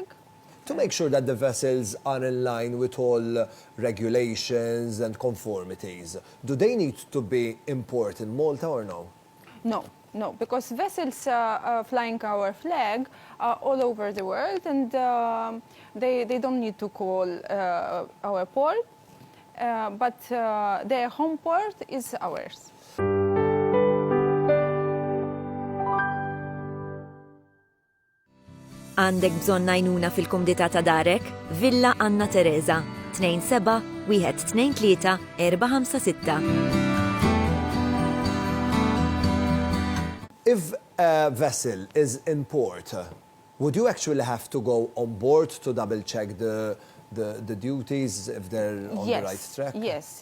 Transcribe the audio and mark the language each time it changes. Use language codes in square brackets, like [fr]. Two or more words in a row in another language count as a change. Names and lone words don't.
[en] To make sure that the vessels are in line with all regulations and conformities, do they need to be imported in Malta or no? No, no, because vessels flying our flag are all over the world, and they don't need to call our port, but their home port is ours. [mt] Għandek bżonn għajnuna fil-kumdità ta' darek? Villa Anna Teresa, 27-123-456. [en] If a vessel is in port, would you actually have to go on board to double check the duties if they're on the right track? Yes.